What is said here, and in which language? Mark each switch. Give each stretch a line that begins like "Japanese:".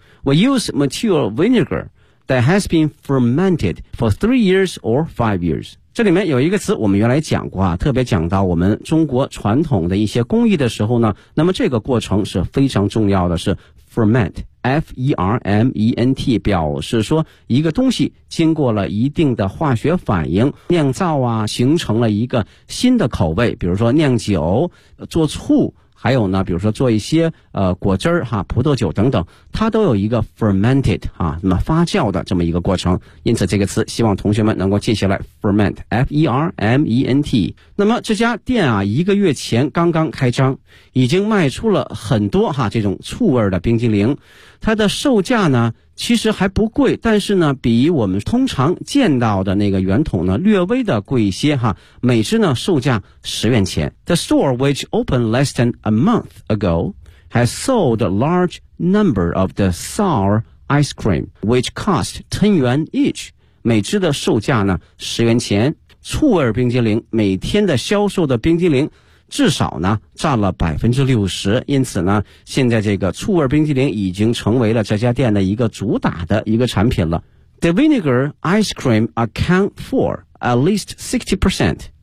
English: We use mature vinegar that has been fermented for 3 years or 5 years.
Chinese: 这里面有一个词我们原来讲过啊特别讲到我们中国传统的一些工艺的时候呢那么这个过程是非常重要的是 ferment, F-E-R-M-E-N-T, 表示说一个东西经过了一定的化学反应酿造啊形成了一个新的口味比如说酿酒做醋还有呢比如说做一些果汁哈葡萄酒等等它都有一个 fermented, 啊那么发酵的这么一个过程。因此这个词希望同学们能够记下来 ,ferment, F-E-R-M-E-N-T。那么这家店啊一个月前刚刚开张已经卖出了很多哈这种醋味的冰激凌。它的售价呢其实还不贵但是呢比我们通常见到的那个圆筒呢略微的贵一些哈每只呢售价10元钱。
English: The store which opened less than a month ago has sold a large number of the sour ice cream which cost 10 yuan each.
Chinese: 每只的售价呢10元钱。醋味冰激凌每天的销售的冰激凌至少呢占了 60%, 因此呢现在这个醋味冰激凌已经成为了这家店的一个主打的一个产品了。
English: The vinegar ice cream account for at least 60%.